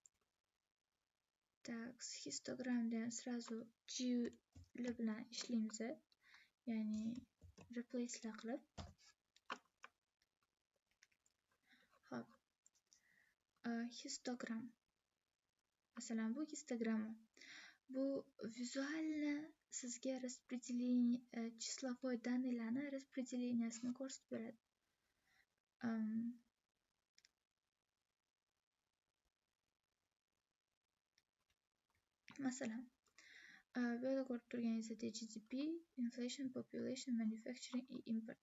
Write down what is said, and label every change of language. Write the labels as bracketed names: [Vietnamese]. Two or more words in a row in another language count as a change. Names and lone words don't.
[Uzbek] Так, histogramdan сразу G bilan ishlaymiz. Ya'ni replace'lar qilib. Xo'p. Histogram. Masalan, bu histogramma. Bu vizualni sizga [Russian] распределение числовой данныйlarni распределениясini [Uzbek] ko'rsatib beradi. Masalan, bu yerda ko'rib turganingizdek [English] GDP, inflation, population, manufacturing и import.